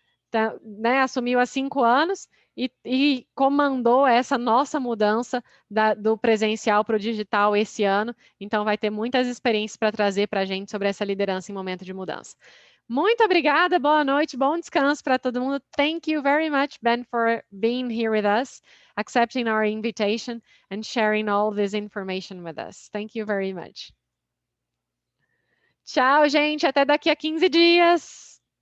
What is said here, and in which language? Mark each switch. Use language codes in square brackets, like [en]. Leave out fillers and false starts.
[pt] Tá, né, assumiu há 5 anos e comandou essa nossa mudança do presencial para o digital esse ano. Então, vai ter muitas experiências para trazer para a gente sobre essa liderança em momento de mudança. Muito obrigada, boa noite, bom descanso para todo mundo. [en] Thank you very much, Ben, for being here with us, accepting our invitation and sharing all this information with us. Thank you very much. [pt] Tchau, gente, até daqui a 15 dias.